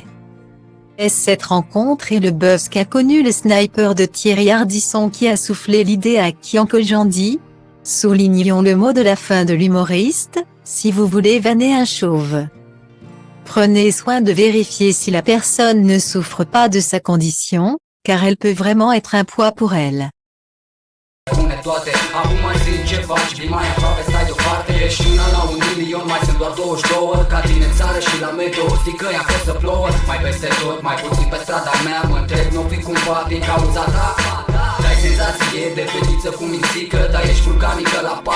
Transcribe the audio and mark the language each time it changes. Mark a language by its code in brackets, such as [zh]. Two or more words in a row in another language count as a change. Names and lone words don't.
[fr] Est-ce cette rencontre et le buzz qu'a connu le sniper de Thierry Ardisson qui a soufflé l'idée à Kyank Jandy? Soulignons le mot de la fin de l'humoriste, si vous voulez vanner un chauve. Prenez soin de vérifier si la personne ne souffre pas de sa condition, car elle peut vraiment être un poids pour elle. [ro] Toate, acum mai zi ce faci, vii mai aproape, stai deoparte. Ești una la 1.000.000, mai sunt doar 22. Ca tine în țară și la meteo, știi că e acolo să plouă. Mai peste tot, mai puțin pe strada mea. Mă întreb, n-o fi cumva din cauza ta? Dai senzație de fetiță cu mințică, dar ești vulcanică la pat.